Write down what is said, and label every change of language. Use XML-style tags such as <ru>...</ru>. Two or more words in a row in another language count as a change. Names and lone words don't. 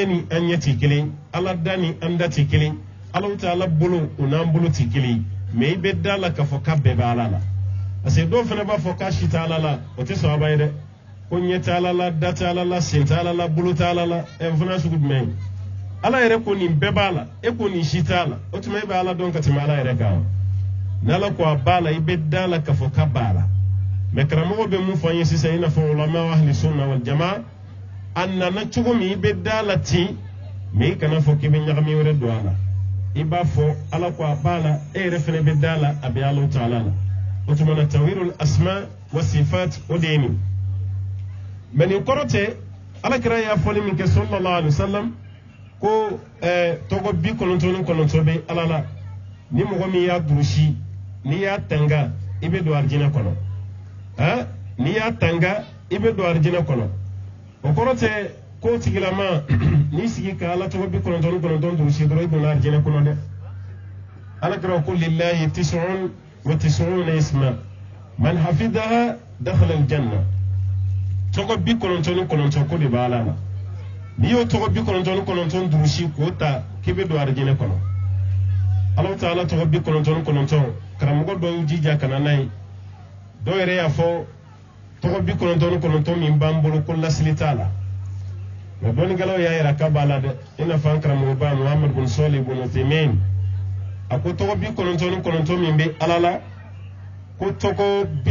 <bm>ni an ɲɛ tɛ kelen ala da ni an da tɛ kelen Alahu Ta'ala bolo o n'an bolo tɛ kelen mais i bɛ da la k'a fɔ k'a bɛɛ bɛ ala la</bm> <fr>parce que</fr> <bm>dɔw fana b'a fɔ k'a si tɛ ala la o tɛ sɔrɔba ye dɛ ko ɲɛ tɛ ala la da tɛ ala la sen tɛ ala la bolo tɛ ala la o fana sugu jumɛn ye ala yɛrɛ ko nin bɛɛ b'a la e ko nin si tɛ a la o tuma e bɛ ala dɔn ka tɛmɛ ala yɛrɛ kan ni ala ko a b'a la i bɛ da la k'a fɔ k'a b'a la mais karamɔgɔ bɛ mun fɔ an ye sisan i n'a fɔ</bm> <ar>علماء أهل السنة والجماعة</ar> <bm>a nana cogo min i bɛ da la ten mais i kana fɔ k'i bɛ ɲagami wɛrɛ don a la i b'a fɔ ala ko a b'a la e yɛrɛ fana bɛ da la a bɛ Alahu Ta'ala la o tuma na</bm> <ar>توحيد الأسماء والصفات</ar> <bm>o de ye nin mais nin kɔrɔ tɛ alakira y'a fɔli min kɛ</bm> <ar>صلى الله عليه وسلم</ar> <bm>ko tɔgɔ 99 bɛ ala la ni mɔgɔ min y'a durusi n'i y'a tanga i bɛ don arijinɛ kɔnɔ n'i y'a tanga i bɛ don arijinɛ kɔnɔ o kɔrɔ tɛ ko tigilama n'i sigi ka ala tɔgɔ 99 durusi dɔrɔn i donna arijinɛ kɔnɔ dɛ alakira ko lillahi 99</bm> <ar>اسما من حفظها دخل الجنة</ar> <bm>tɔgɔ 99 ko de b'a ala la n'i y'o tɔgɔ 99 durusi k'o ta k'i bɛ don arijinɛ kɔnɔ Alahu Ta'ala tɔgɔ 99 karamɔgɔ dɔw y'u jija ka na n'a ye dɔw yɛrɛ y'a fɔ tɔgɔ 99 min b'an bolo ko lasili t'a la mais dɔnnikɛlaw y'a yira k'a b'a la dɛ i n'a fɔ an karamɔgɔba Muhammad bin Salih bin Uthaymin a ko tɔgɔ 99 min bɛ ala la ko tɔgɔ</bm>